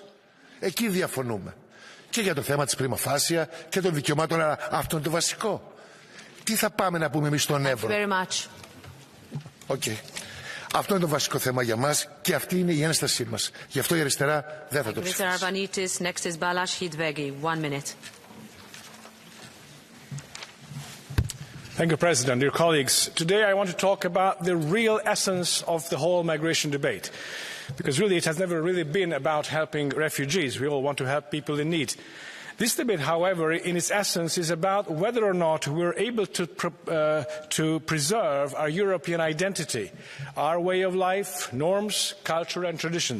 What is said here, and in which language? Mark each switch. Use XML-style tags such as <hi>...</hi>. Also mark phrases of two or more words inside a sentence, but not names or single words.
<el>Εκεί διαφωνούμε. Και για το θέμα της</el> <la>πρima facie</la> <el>και των δικαιωμάτων, αλλά αυτό είναι το βασικό. Τι θα πάμε να πούμε εμείς στον Εύρο? Okay. Αυτό είναι το βασικό θέμα για μας και αυτή είναι η ένστασή μας. Γι' αυτό η αριστερά δεν θα το ψηφίσει.</el> <en>Thank you, President. Dear colleagues, today I want to talk about the real essence of the whole migration debate. Because really it has never really been about helping refugees. We all want to help people in need. This debate, however, in its essence is about whether or not we're able to preserve our European identity, our way of life, norms, culture and traditions.</en>